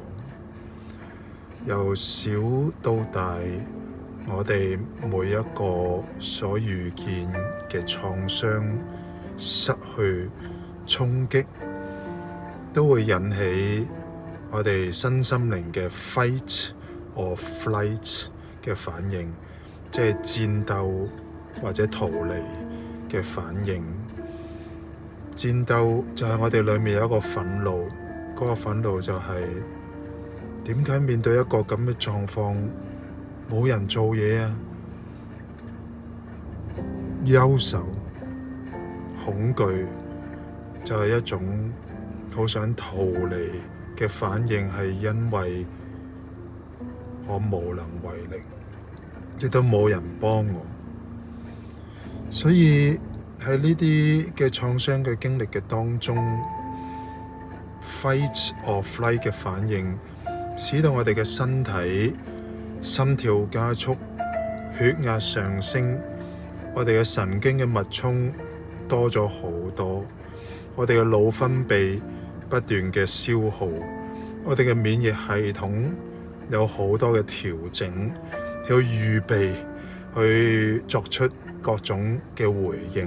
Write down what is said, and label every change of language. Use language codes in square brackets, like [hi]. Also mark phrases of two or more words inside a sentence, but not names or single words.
[yue] 由小到大，我哋每一個所遇見嘅創傷、失去、衝擊，都會引起我哋身心靈嘅 [en] fight or flight [yue] 嘅反應，即係戰鬥或者逃離嘅反應。戰鬥就係我哋裏面有一個憤怒，嗰個憤怒就係點解面對一個咁嘅狀況冇人做嘢啊？憂愁、恐懼就係一種好想逃離嘅反應，係因為我無能為力，亦都冇人幫我。所以喺呢啲嘅創傷嘅經歷嘅當中， [en] fight or flight 嘅反 [yue] 應使到我哋嘅身體心跳加速，血壓上升，我哋嘅神經嘅脈衝多咗好多，我哋嘅腦分泌不斷嘅消耗，我哋嘅免疫系統有好多嘅調整，要預備去作出各種嘅回應。